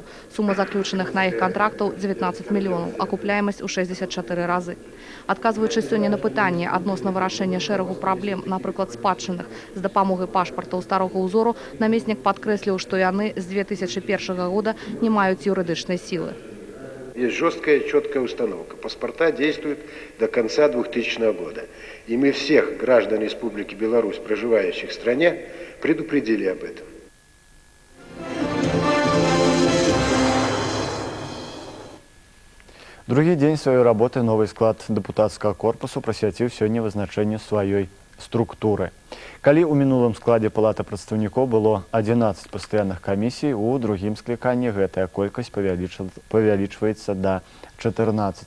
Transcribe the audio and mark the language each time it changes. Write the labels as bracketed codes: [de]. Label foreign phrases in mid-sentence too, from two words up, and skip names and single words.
[be] Сума заключаных на іх кантрактаў – 19 мільёнаў. Акупляемасць у 64 разы. Адказваючы сёння на пытанне адносна вырашэння шэрагу праблем, напрыклад, спадчынных, з дапамогай пашпартаў старога ўзору, намеснік падкрэсліў, што яны з 2001 года не маюць юрыдычнай сілы. [ru] Есть жесткая, четкая установка. Паспорта действуют до конца 2000 года. И мы всех граждан Республики Беларусь, проживающих в стране, предупредили об этом. [be] Другі дзень сваёй работы новы склад дэпутацкага корпусу прысвяціў сёння вызначэнню сваёй структуры. Калі ў мінулым складзе палаты прадстаўнікоў было 11 пастаянных камісій, у другім скліканні гэтая колькасць павялічваецца да 14.